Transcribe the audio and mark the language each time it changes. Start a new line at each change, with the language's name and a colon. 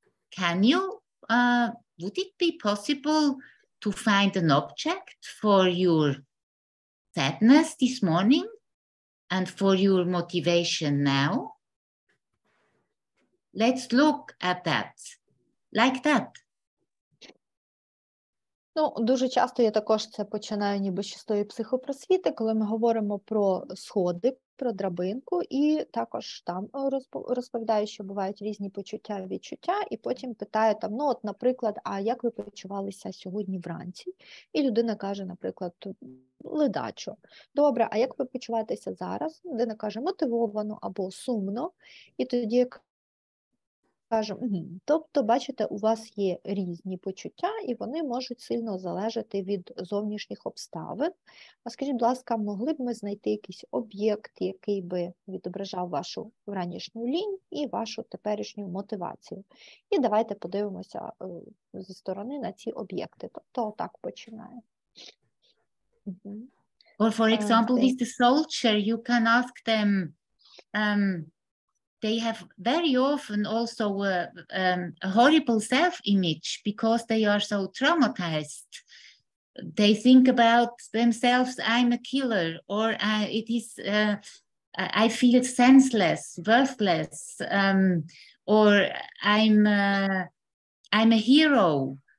English: Can you, would it be possible to find an object for your sadness this morning and for your motivation now? Let's look at that, like that.
Ukrainian: Ну, дуже часто я також це починаю ніби з чистої психопросвіти, коли ми говоримо про сходи, про драбинку, і також там розповідаю, що бувають різні почуття, відчуття, і потім питаю там, ну от, наприклад, а як ви почувалися сьогодні вранці? І людина каже, наприклад, ледачо. Добре, а як ви почуваєтеся зараз? Людина каже, мотивовано або сумно, і тоді кажемо, тобто, бачите, у вас є різні почуття, і вони можуть сильно залежати від зовнішніх обставин. А скажіть, будь ласка, могли б ми знайти якийсь об'єкт, який би відображав вашу вранішню лінь і вашу теперішню мотивацію? І давайте подивимося зі сторони на ці об'єкти. Тобто, так починає.
English: Or for example, with the soldier, you can ask them, they have very often also a horrible self-image because they are so traumatized. They think about themselves, I'm a killer, or I feel senseless, worthless, or I'm a hero.